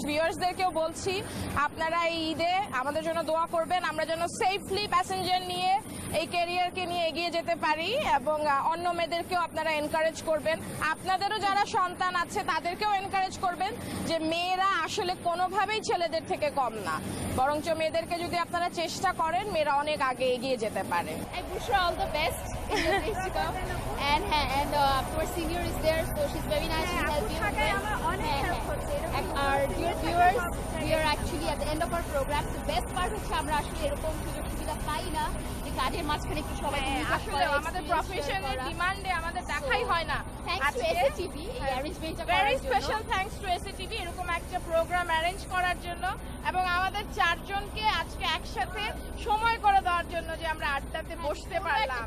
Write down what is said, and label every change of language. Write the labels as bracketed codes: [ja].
[bn] ভিউয়ার্সদেরকেও বলছি আপনারা এই ঈদে আমাদের জন্য দোয়া করবেন, আমরা যেন সেফলি প্যাসেঞ্জার নিয়ে এই ক্যারিয়ারকে নিয়ে এগিয়ে যেতে পারি, এবং অন্য মেয়েদেরকেও আপনারা এনকারেজ করবেন। আপনাদেরও যারা সন্তান আছে তাদেরকেও এনকারেজ করবেন যে মেয়েরা আসলে কোনোভাবেই ছেলেদের থেকে কম না, বরঞ্চ মেয়েদেরকে যদি আপনারা চেষ্টা করেন মেয়েরা অনেক আগে এগিয়ে যেতে পারে। [en] I wish her all the best in the days to come. And our senior is there, so she's very nice. She'll help you with it. And our dear viewers, we are actually at the end of our program. The best part [bn] হচ্ছে আমরা আসলে এরকম সুযোগ সুবিধা পাই না যে কাজের মাঝখানে একটু সবাই আসলে আমাদের প্রফেশনের ডিমান্ডে আমাদের দেখাই হয় না। [en] thanks to [bn] SATV এই অ্যারেঞ্জমেন্টটা করার [en] very [bn] জন্য। [en] special thanks to [bn] SATV এরকম একটা প্রোগ্রাম অ্যারেঞ্জ করার জন্য, এবং আমাদের চারজনকে আজকে একসাথে সময় করে দেওয়ার জন্য যে আমরা আড্ডাতে বসতে পারলাম।